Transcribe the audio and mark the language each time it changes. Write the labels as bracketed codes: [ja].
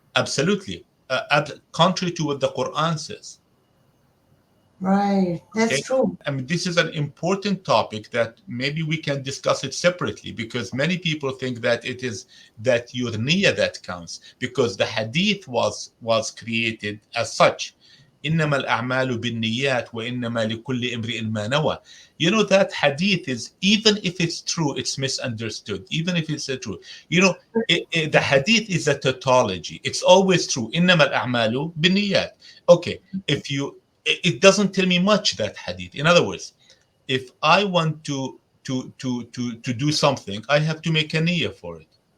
[en] Absolutely, contrary to what the Quran says. Right. That's Okay. true. I mean, this is an important topic that maybe we can discuss it separately, because many people think that it is that your niyyah that counts, because the hadith was created as such. [ar] إنما الأعمال بالنيات وإنما لكل امرئ ما نوى. [en] That hadith is, even if it's true, it's misunderstood. Even if it's true, the hadith is a tautology. It's always true. [ar] إنما الأعمال بالنيات. [en] Okay, if you it doesn't tell me much, that hadith. In other words, if I want to do something, I have to make a niyyah for it.